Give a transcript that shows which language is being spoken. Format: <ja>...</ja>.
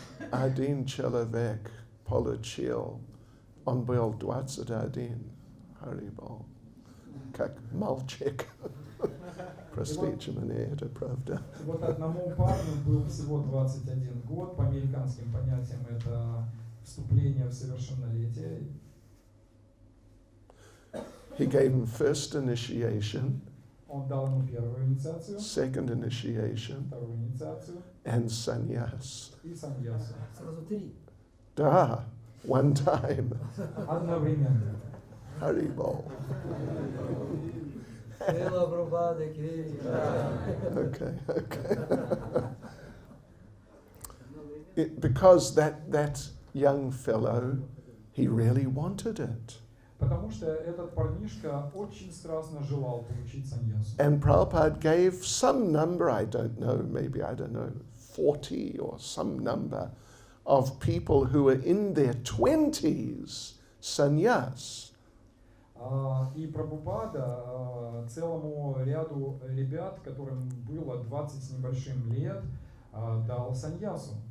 <ru>Один человек получил, он был 21, Харибол, как мальчик. Простите меня, это правда. Вот одному парню был всего 21 год, по американским понятиям это вступление в совершеннолетие.</ru> <en>He gave him first initiation,</en> <ru>Он дал ему первую инициацию,</ru> <en>second initiation,</en> <ru>вторую инициацию</ru> <en>and sannyas.</en> <ru>и саньясу. Сразу 3.</ru> <en>Da, one time.</en> <ru>Одновременно. Haribol. Шрила Прабхупада ки.</ru> <en>Okay. Because that young fellow, he really wanted it.</en> <ru>Потому что этот парнишка очень страстно желал получить саньясу.</ru> <en>And Prabhupada gave some number, I don't know, maybe, 40 or some number of people who were in their 20s, sannyas.</en> <ru>И Прабхупада целому ряду ребят, которым было 20 с небольшим лет, дал саньясу.</ru>